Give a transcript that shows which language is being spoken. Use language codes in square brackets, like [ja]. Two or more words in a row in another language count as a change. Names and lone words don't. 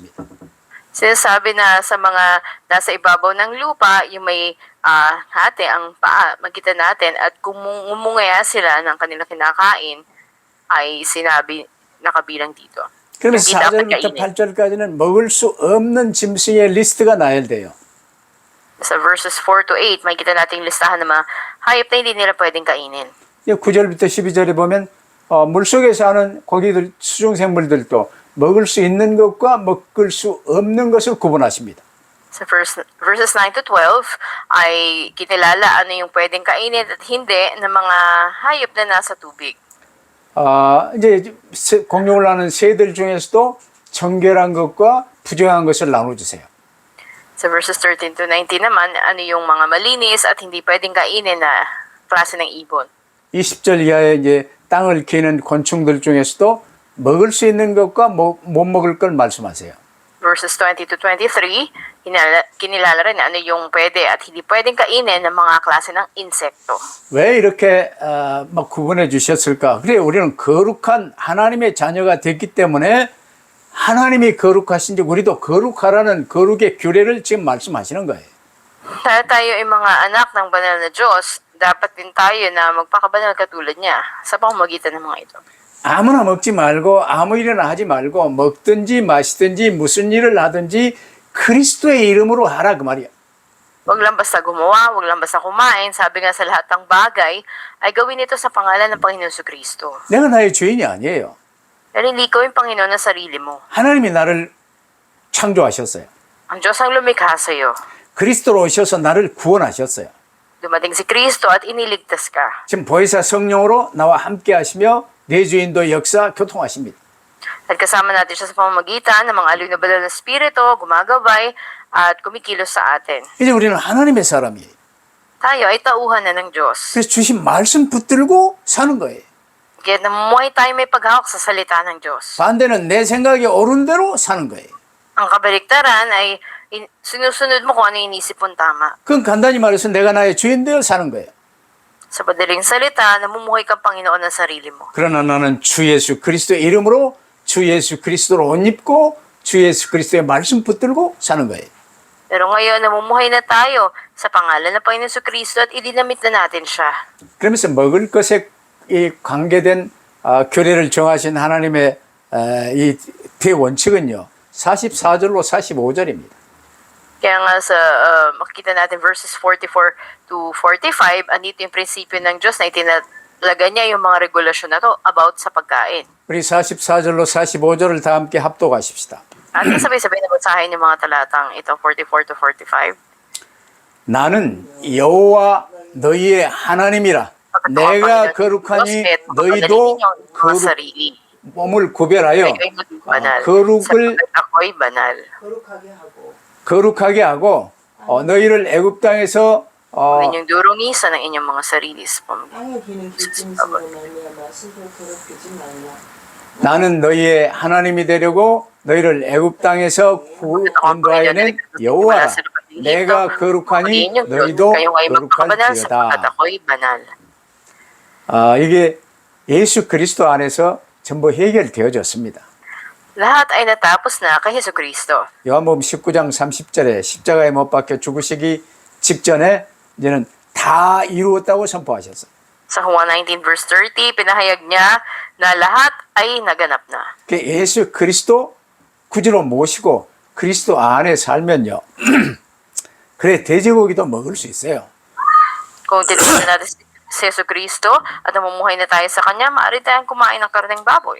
[tl] Sinasabi na sa mga nasa ibabaw ng lupa, yung may hati ang paa, magitan natin at kung umungaya sila ng kanilang kinakain, ay sinabi nakabilang dito. [ko] 그러면서 [tl] Hindi dapat [ko] 4절부터 [tl] kainin. [ko] 8절까지는 먹을 수 없는 짐승의 리스트가 나열돼요. [tl] Sa verses 4 to 8, makikita natin listahan ng mga hayop na hindi nila pwedeng kainin. [ko] 9절부터 12절에 보면 물속에 사는 고기들, 수중생물들도 먹을 수 있는 것과 먹을 수 없는 것을 구분하십니다. [tl] Sa verses 9 to 12 ay kinilala ano yung pwedeng kainin at hindi ng mga hayop na nasa tubig. [ko] 이제 공룡을 하는 새들 중에서도 정결한 것과 부정한 것을 나눠주세요. [tl] Sa verses 13 to 19 naman, ano yung mga malinis at hindi pwedeng kainin na klase ng ibon. [ko] 20절 이하에 이제 땅을 기는 곤충들 중에서도 먹을 수 있는 것과 못 먹을 걸 말씀하세요. [tl] Verses 20 to 23, kinilala rin ano yung pwede at hindi pwedeng kainin ng mga klase ng insekto. [ko] 왜 이렇게 막 구분해 주셨을까? 그래 우리는 거룩한 하나님의 자녀가 됐기 때문에 하나님이 거룩하신지 우리도 거룩하라는 거룩의 규례를 지금 말씀하시는 거예요. [tl] Dahil tayo ay mga anak ng banal na Diyos, dapat din tayo na magpakabanal katulad niya sa pamamagitan ng mga ito. [ko] 아무나 먹지 말고 아무 일이나 하지 말고 먹든지 마시든지 무슨 일을 하든지 그리스도의 이름으로 하라 그 말이야. [tl] Huwag lang basta gumawa, huwag lang basta kumain. Sabi nga sa lahat ng bagay, ay gawin ito sa pangalan ng Panginoon Kristo. [ko] 내가 나의 주인이 아니에요. [tl] Dahil hindi ko yung Panginoon ng sarili mo. [ko] 하나님이 나를 창조하셨어요. [tl] Ang Diyos ang lumikha sa iyo. [ko] 그리스도로 오셔서 나를 구원하셨어요. [tl] Dumating si Kristo at iniligtas ka. [ko] 지금 보혜사 성령으로 나와 함께 하시며 내 주인도 역사 교통하십니다. [tl] At kasama natin siya sa pamamagitan ng mga aliw na banal na spirito, gumagabay at kumikilos sa atin. [ko] 이제 우리는 하나님의 사람이에요. [tl] Tayo ay tauhan na ng Diyos. [ko] 그래서 주신 말씀 붙들고 사는 거예요. [tl] Kaya namuhay tayo may paghawak sa salita ng Diyos. [ko] 반대는 내 생각이 옳은 대로 사는 거예요. [tl] Ang kabaliktaran ay sinusunod mo kung ano yung inisip mong tama. [ko] 그건 간단히 말해서 내가 나의 주인 되어 사는 거예요. [tl] Sa madaling salita, namumuhay kang Panginoon ng sarili mo. [ko] 그러나 나는 주 예수 그리스도의 이름으로 주 예수 그리스도로 옷 입고 주 예수 그리스도의 말씀 붙들고 사는 거예요. [tl] Pero ngayon, namumuhay na tayo sa pangalan ng Panginoon Kristo at idinamit na natin siya. [ko] 그러면서 먹을 것에 이 관계된 규례를 정하신 하나님의 이 대원칙은요. 44절로 45절입니다. [tl] Kaya nga sa makikita natin verses 44 to 45, andito yung prinsipyo ng Diyos na itinalaga niya yung mga regulasyon na to about sa pagkain. [ko] 우리 44절로 45절을 다 함께 합독하십시다. [tl] At sabay-sabay na basahin yung mga talatang ito, 44 to 45. [ko] 나는 여호와 너희의 하나님이라. 내가 거룩하니 너희도 거룩 몸을 구별하여 거룩을 [tl] ako'y banal. [ko] 거룩하게 하고 너희를 애굽 땅에서 [tl] Huwag ninyong durungisan ang inyong mga sarili sa pamamagitan. [ko] 땅에 기는 기쁨으로 말미암아 스스로 더럽히지 말라. 나는 너희의 하나님이 되려고 너희를 애굽 땅에서 인도하여낸 여호와라. 내가 거룩하니 너희도 거룩할지어다. [tl] ako'y banal. [ko] 이게 예수 그리스도 안에서 전부 해결되어졌습니다. [tl] Lahat ay natapos na kay Hesus Kristo. [ko] 요한복음 19장 30절에 십자가에 못 박혀 죽으시기 직전에 이제는 다 이루었다고 선포하셨어요. [tl] Sa Juan 19 verse 30, pinahayag niya na lahat ay naganap na. [ko] 예수 그리스도 구주로 모시고 그리스도 안에 살면요. 그래 돼지고기도 먹을 수 있어요. [tl] Kung titignan natin si Hesus Kristo at namumuhay na tayo sa Kanya, maaari tayong kumain ng karneng baboy.